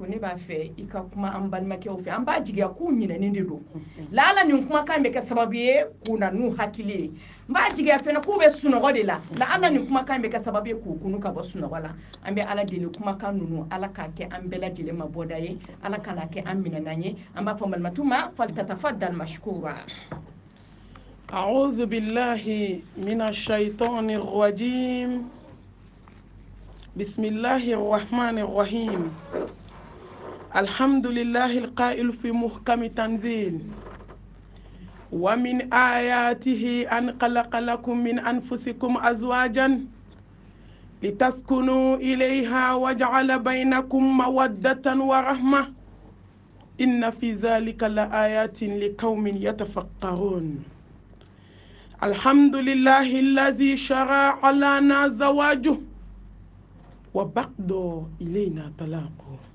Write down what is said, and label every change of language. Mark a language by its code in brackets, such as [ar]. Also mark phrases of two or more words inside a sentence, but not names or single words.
[bm] ne b'a fɛ i ka kuma an balimakɛw fɛ an b'a jigiya k'u ɲinɛnen de don la ala nin kumakan bɛ kɛ sababu ye k'u na n'u hakili ye n b'a jigiya fɛnɛ k'u bɛ sunɔgɔ de la la ala nin kumakan bɛ kɛ sababu ye k'u kunu ka bɔ sunɔgɔ la an bɛ ala deli kumakan ninnu ala k'a kɛ an bɛɛ lajɛlen ma bɔda ye ala kana kɛ an minɛnan ye an b'a fɔ malimatu ma [ar] فلتتفضل مشكورة أعوذ بالله من الشيطان الرجيم بسم الله الرحمن الرحيم الحمد لله القائل في محكم تنزيل ومن آياته أن خلق لكم من أنفسكم أزواجا لتسكنوا إليها وجعل بينكم مودة ورحمة إن في ذلك لآيات لقوم يتفكرون الحمد لله الذي شرع لنا زواجه وبعد إلينا طلاقه